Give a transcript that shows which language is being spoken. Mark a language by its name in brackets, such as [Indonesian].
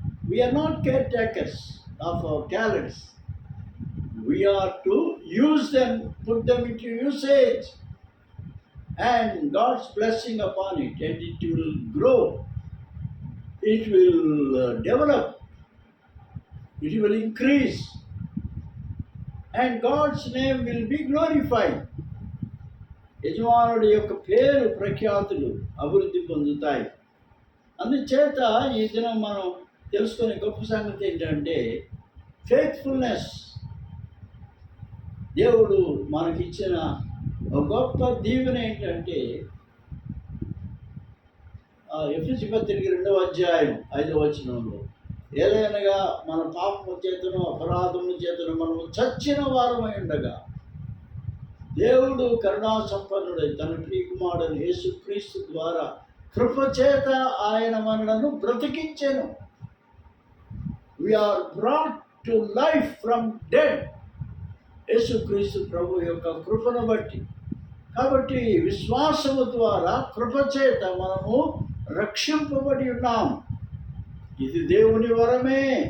[English] We are not caretakers of our talents. We are to use them, put them into usage, and God's blessing upon it, and it will grow, it will develop, it will increase, and God's name will be glorified. [Telugu] యజమానుడి యొక్క పేరు ప్రఖ్యాతులు అభివృద్ధి పొందుతాయి. అందుచేత ఈ దినం మనం తెలుసుకునే గొప్ప సంగతి ఏంటంటే ఫెయిత్ఫుల్నెస్. దేవుడు మనకిచ్చిన ఒక గొప్ప దీవెన ఏంటంటే ఎఫెసీ పత్రిక 2వ అధ్యాయం 5వ వచనంలో, ఏలైనగా మన పాపము చేతను అపరాధము చేతను మనము చచ్చిన వారమై ఉండగా దేవుడు కరుణా సంపన్నుడై తన ప్రియకుమారుడైన యేసుక్రీస్తు ద్వారా కృపచేత ఆయన మనలను బ్రతికించెను. [English] We are brought to life from dead. [Telugu] యేసుక్రీస్తు ప్రభు యొక్క కృపను బట్టి. కాబట్టి విశ్వాసము ద్వారా కృపచేత మనము రక్షింపబడి ఉన్నాం. ఇది దేవుని వరమే.